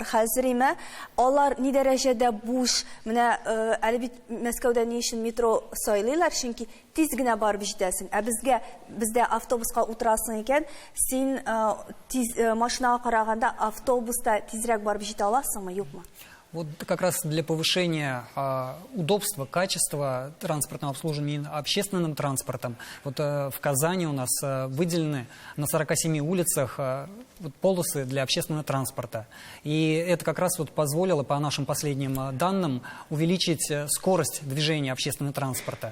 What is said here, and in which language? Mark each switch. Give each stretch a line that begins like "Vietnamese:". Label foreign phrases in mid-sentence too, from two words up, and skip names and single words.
Tatar: Хәзер име, алар ни дәрәҗәдә буш? Менә әле бит Мәскәүдә ни өчен метро сайлыйлар, чөнки тиз генә барып җитәсең. Ә бездә автобуска утырасың икән, син тиз машинага караганда автобуста тизрәк барып җитә аласыңмы, юкмы?
Russian: Вот как раз для повышения удобства, качества транспортного обслуживания общественным транспортом, вот в Казани у нас выделены на 47 улицах вот полосы для общественного транспорта. И это как раз вот позволило, по нашим последним данным, увеличить скорость движения общественного транспорта.